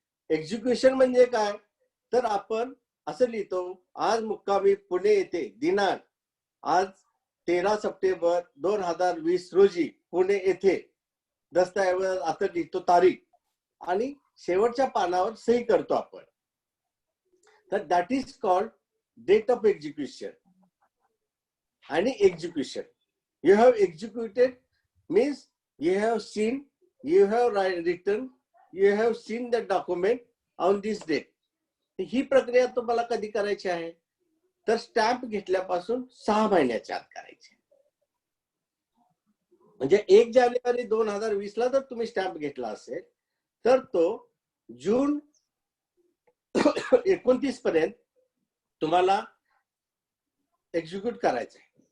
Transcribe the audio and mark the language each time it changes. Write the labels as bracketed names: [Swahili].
[Marathi] Execution म्हणजे काय, तर आपण असं लिहितो, आज मुक्कामी पुणे येथे दिनांक आज 13 सप्टेंबर 2020 रोजी पुणे येथे दस्तऐवज असं लिहितो तारीख आणि शेवटच्या पानावर सही करतो आपण. [English] तर that is called date of execution. आणि execution, you have executed means you have seen, you have written, you have seen the document on this date. [Marathi] ही प्रक्रिया तुम्हाला कधी करायची आहे, तर स्टॅम्प घेतल्यापासून 6 महिन्याच्या आत करायची. म्हणजे 1 जानेवारी 2020 ला जर तुम्ही स्टॅम्प घेतला असेल तर तो जून 29 पर्यंत तुम्हाला एक्झिक्यूट करायचं आहे.